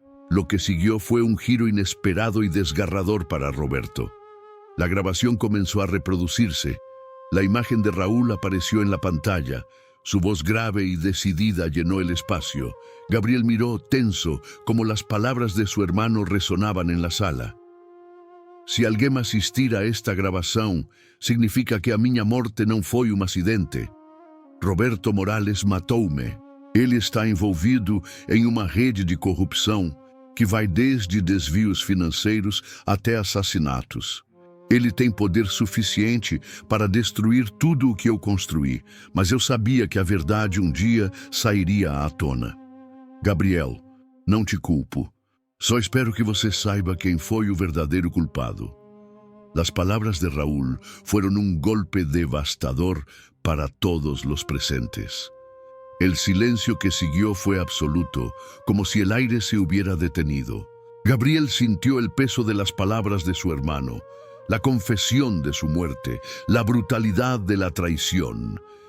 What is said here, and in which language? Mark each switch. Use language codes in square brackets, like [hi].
[es] Lo que siguió fue un giro inesperado y desgarrador para Roberto. La grabación comenzó a reproducirse. La imagen de Raúl apareció en la pantalla. Su voz grave y decidida llenó el espacio. Gabriel miró tenso, como las palabras de su hermano resonaban en la sala. [pt] Se alguém assistir a esta gravação, significa que a minha morte não foi um acidente. Roberto Morales matou-me. Ele está envolvido em uma rede de corrupção que vai desde desvios financeiros até assassinatos. Ele tem poder suficiente para destruir tudo o que eu construí, mas eu sabia que a verdade um dia sairia à tona. Gabriel, não te culpo. Só espero que você saiba quem foi o verdadeiro culpado. [es] Las palabras de Raúl fueron un golpe devastador para todos los presentes. El silencio que siguió fue absoluto, como si el aire se hubiera detenido. Gabriel sintió el peso de las palabras de su hermano, la confesión de su muerte, la brutalidad de la traición.